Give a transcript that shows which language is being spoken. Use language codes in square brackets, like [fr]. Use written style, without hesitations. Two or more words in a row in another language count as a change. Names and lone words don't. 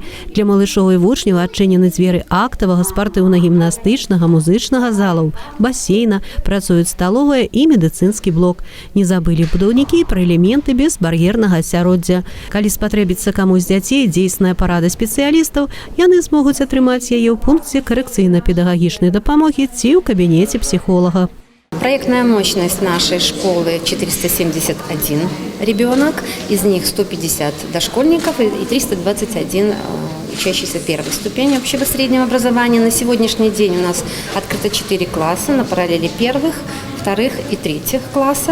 [be] Для малышоў і вучняў адчынены дзверы актавага, спартыўна-гімнастычнага, музычнага залаў, басейна, працуюць сталовая і медыцынскі блок. Не забылі будаўнікі пра элементы безбар'ернага асяроддзя. Калі спатрэбіцца камусь з дзяцей дзейсная парада спецыялістаў, яны змогуць атрымаць яе ў пункце карэкцыйна-педагагічнай дапамогі ці ў кабінеце псіхолага. [ru] Проектная мощность нашей школы 471 ребенок, из них 150 дошкольников и 321 учащийся первой ступени общего среднего образования. На сегодняшний день у нас открыто 4 класса на параллели первых, вторых и третьих классов.